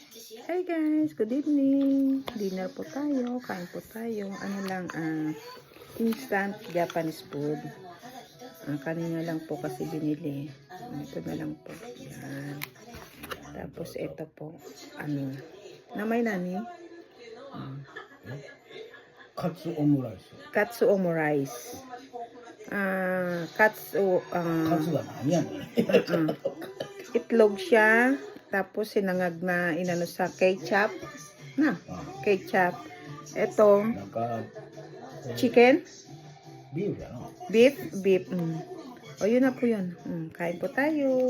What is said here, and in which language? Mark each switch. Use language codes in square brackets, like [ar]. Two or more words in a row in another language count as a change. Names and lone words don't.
[en] Hi guys, good evening. [tl] Dinner po tayo, kain po tayo. Ano lang, [en] instant Japanese food. [tl] Kanina lang po kasi binili. Ito na lang po. Yan. Tapos ito po, [ja] 名前何? [tl] Katsu omurais. Katsu omurice. Katsu, [ja] カツが何 yan? [tl] itlog siya. Tapos sinangag na inano sa ketchup. Ketchup. Ito, chicken. Beef ya no? Beef. O, yun na po yun. Kain po tayo.